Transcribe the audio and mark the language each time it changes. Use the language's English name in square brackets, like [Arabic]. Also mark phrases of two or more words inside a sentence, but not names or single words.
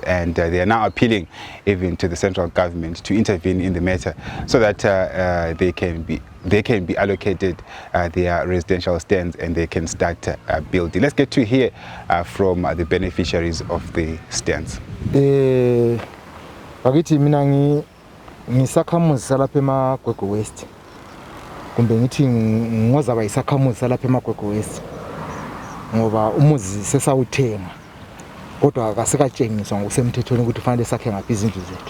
[English] And they are now appealing even to the central government to intervene in the matter so that they can be allocated their residential stands and they can start building. Let's get to hear from the beneficiaries of the stands. [North Ndebele] Ngisakhamuzi lapha eMagwegwe West, kumbe ngithi ngozaba isakhamuzi lapha eMagwegwe West, ngoba umuzi sesawuthenga kodwa akasekathengiswa ngokusemthethweni ukuthi kufanele sakhe ngaphi izindlu zethu.